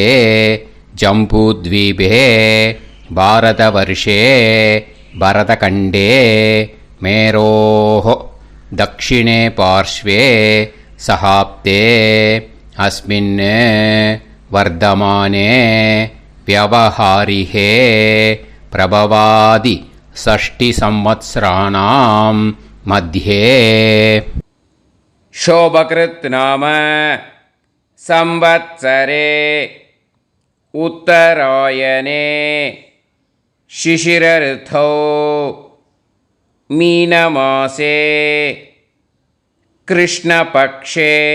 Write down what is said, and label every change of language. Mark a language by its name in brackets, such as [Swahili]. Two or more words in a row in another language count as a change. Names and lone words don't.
[Sanskrit] जम्बूद्वीपे भारतवर्षे भरतखण्डे मेरोः दक्षिणे पार्श्वे शकाब्दे अस्मिन् वर्तमाने व्यवहारिहे प्रभवादि षष्टि संवत्सराणां मध्ये. शोभकृत् नाम संवत्सरे उत्तरायणे शिशिर ऋतौ मीनमासे कृष्णपक्षे